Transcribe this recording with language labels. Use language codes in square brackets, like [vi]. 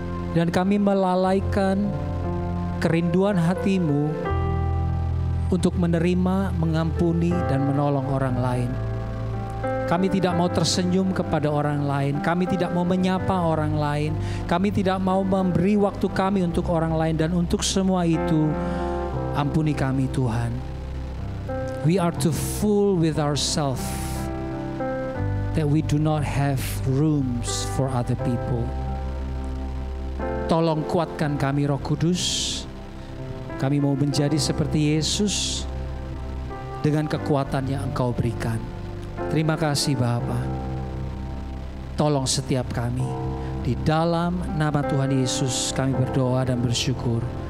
[id] Dan kami melalaikan kerinduan hati-Mu untuk menerima, mengampuni, dan menolong orang lain. Kami tidak mau tersenyum kepada orang lain. Kami tidak mau menyapa orang lain. Kami tidak mau memberi waktu kami untuk orang lain. Dan untuk semua itu, ampuni kami Tuhan. [en] We are too full with ourselves that we do not have rooms for other people. [id] Tolong kuatkan kami Roh Kudus. Kami mau menjadi seperti Yesus dengan kekuatan yang Engkau berikan. Terima kasih Bapa. Tolong setiap kami. Di dalam nama Tuhan Yesus kami berdoa dan bersyukur.